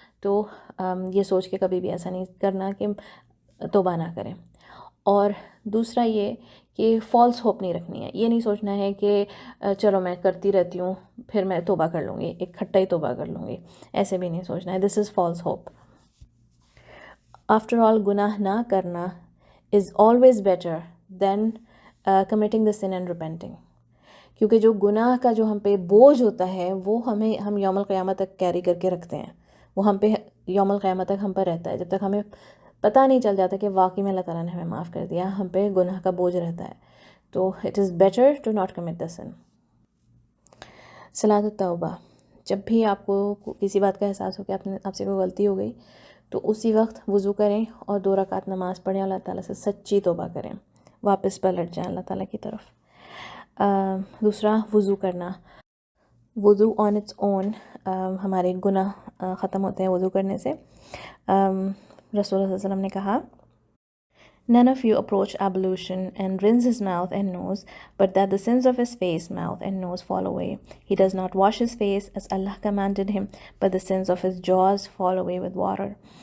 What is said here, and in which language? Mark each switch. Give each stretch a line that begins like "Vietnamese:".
Urdu: تو یہ سوچ کے کبھی بھی ایسا نہیں کرنا کہ توبہ نہ کریں. اور دوسرا یہ کہ
English: false hope
Urdu: نہیں رکھنی ہے. یہ نہیں سوچنا ہے کہ چلو میں کرتی رہتی ہوں پھر میں توبہ کر لوں گی، ایک کھٹا ہی توبہ کر لوں گی، ایسے بھی نہیں سوچنا ہے.
English: This is false hope. After all
Urdu: گناہ نہ کرنا
English: Is always better than committing the sin and repenting.
Urdu: کیونکہ جو گناہ کا جو ہم پہ بوجھ ہوتا ہے وہ ہم یوم القیامت تک کیری کر کے رکھتے ہیں، وہ ہم پہ یوم القیامت تک ہم پر رہتا ہے. جب تک ہمیں پتہ نہیں چل جاتا کہ واقعی میں اللہ تعالیٰ نے ہمیں معاف کر دیا، ہم پہ گناہ کا بوجھ رہتا ہے.
English: تو it is better to not commit the sin.
Urdu: صلاۃ التوبہ. جب بھی آپ کو کسی بات کا احساس ہو کہ آپ سے کوئی غلطی ہو گئی تو اسی وقت وضو کریں اور 2 رکعت نماز پڑھیں، اللہ تعالیٰ سے سچی توبہ کریں، واپس پلٹ جائیں اللہ تعالیٰ کی طرف. دوسرا وضو کرنا. وضو
English: on its own
Urdu: ہمارے گناہ ختم ہوتے ہیں وضو کرنے سے. رسول اللہ صلی اللہ علیہ وسلم نے کہا
English: None of you approach ablution and rinse his mouth and nose, but that the sins of his face, mouth, and nose fall away. He does not wash his face as Allah commanded him, but the sins of his jaws fall away with water.